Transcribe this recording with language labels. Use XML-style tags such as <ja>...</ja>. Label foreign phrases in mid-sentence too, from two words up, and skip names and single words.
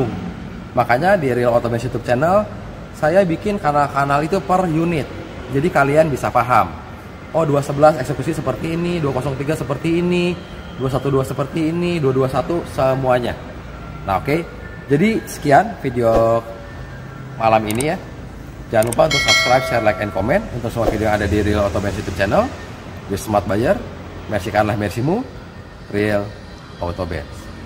<id>Makanya di Real Auto Benz YouTube channel saya bikin kanal-kanal itu per unit. Jadi kalian bisa paham. Oh, 211 eksekusi seperti ini, 203 seperti ini, 212 seperti ini, 221 semuanya. Nah, oke. Jadi sekian video malam ini ya. Jangan lupa untuk</id> <en>subscribe, share, like, and comment</en> <id>untuk semua video yang ada di Real Auto Benz YouTube channel. With Smart Buyer, mercikanlah mercimu, Real Auto Benz.</id>